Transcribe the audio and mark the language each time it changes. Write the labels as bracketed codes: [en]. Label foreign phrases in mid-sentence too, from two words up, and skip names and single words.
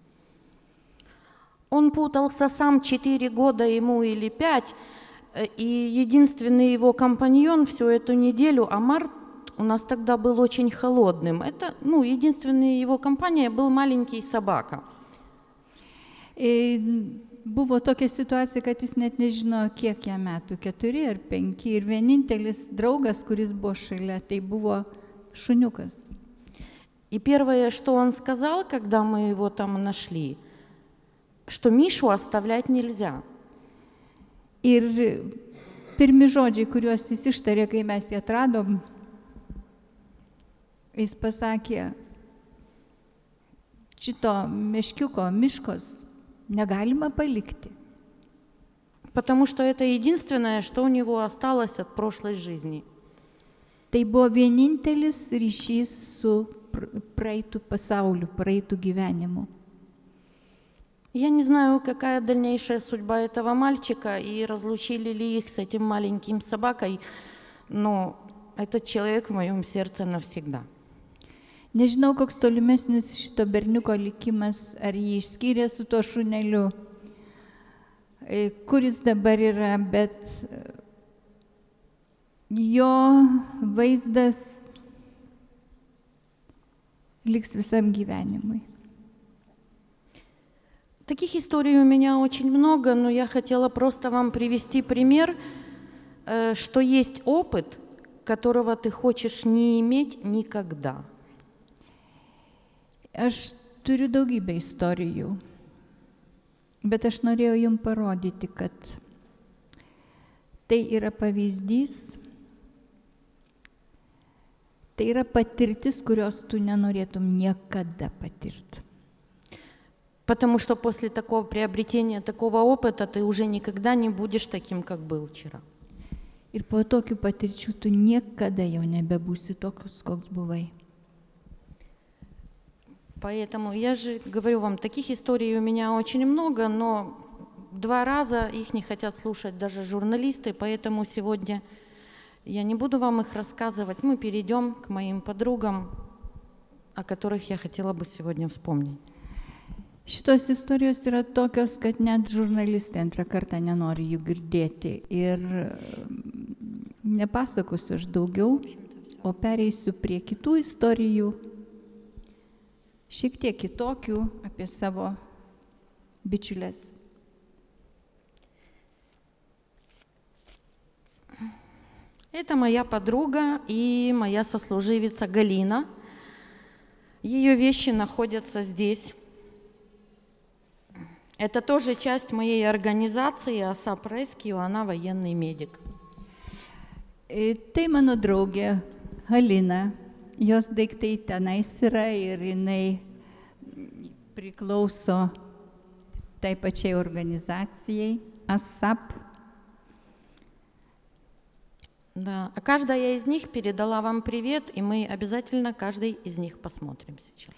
[ru] Он путался сам 4 года ему или 5, и единственный его компаньон всю эту неделю, Амар, у нас тогда был очень холодным. Это, единственная его компания был маленький собака. [lt] Buvo tokia situacija, kad jis net nežino, kiek jam metų, 4 ar 5. Ir vienintelis draugas, kuris buvo šalia, tai buvo šuniukas. [ru] И первое, что он сказал, когда мы его там нашли, что Мишу оставлять нельзя. [lt] Ir pirmi žodžiai, kuriuos jis ištarė, kai mes jį atradom, jis pasakė, šito meškiuko, miškos negalima palikti. [ru] Потому что это единственное, что у него осталось от прошлой жизни. [lt] Tai buvo vienintelis ryšys su praeitų pasauliu, praeitų gyvenimu. [ru] Я не знаю, какая дальнейшая судьба этого мальчика и разлучили ли их с этим маленьким собакой, но этот человек в моем сердце навсегда. [lt] Nežinau, koks tolimesnis šito berniuko likimas, ar jį išskyrė su to šuneliu, kuris dabar yra, bet jo vaizdas liks visam gyvenimui. [ru] Таких историй у меня очень много, но я хотела просто вам привести пример, что есть опыт, которого ты хочешь не иметь никогда. [lt] Aš turiu daugybę istorijų, Bet aš norėjau jums parodyti, kad tai yra pavyzdys, tai yra patirtis, kurios tu nenorėtum niekada patirti. [ru] Потому что после такого приобретения, такого опыта ты уже никогда не будешь таким, как был вчера. [lt] Ir po tokių patirčių tu niekada jau nebebūsi toks, koks buvai. [ru] Поэтому я же говорю вам, таких историй у меня очень много, но 2 раза их не хотят слушать даже журналисты, поэтому сегодня я не буду вам их рассказывать. Мы перейдем к моим подругам, о которых я хотела бы сегодня вспомнить. [lt] Šitos istorijos yra tokios, kad net žurnalistai antrą kartą nenori jų girdėti. Ir nepasakosiu aš daugiau, o pereisiu prie kitų istorijų, šiek tiek kitokių apie savo bičiulės. [ru] Это моя подруга и моя сослуживица Галина. Ее вещи находятся здесь. Это тоже часть моей организации ASAP Rescue, она военный медик. [lt] Tai mano draugė Halina, jos daiktai tenais yra ir jinai priklauso tai pačiai organizacijai ASAP. [ru] Да, а каждая из них передала вам привет, и мы обязательно каждый из них посмотрим сейчас.